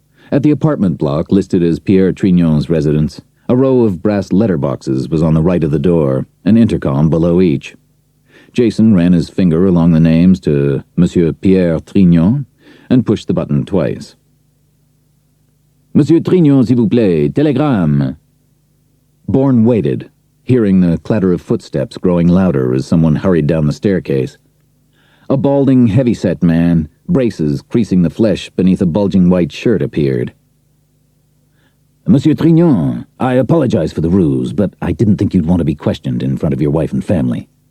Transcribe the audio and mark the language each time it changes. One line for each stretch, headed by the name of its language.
English: At the apartment block listed as Pierre Trignon's residence, a row of brass letterboxes was on the right of the door, an intercom below each. Jason ran his finger along the names to Monsieur Pierre Trignon and pushed the button twice.
French: Monsieur Trignon, s'il vous plaît, télégramme.
English: Bourne waited, hearing the clatter of footsteps growing louder as someone hurried down the staircase. A balding, heavy-set man, braces creasing the flesh beneath a bulging white shirt, appeared. Monsieur Trignon, I apologize for the ruse, but I didn't think you'd want to be questioned in front of your wife and family.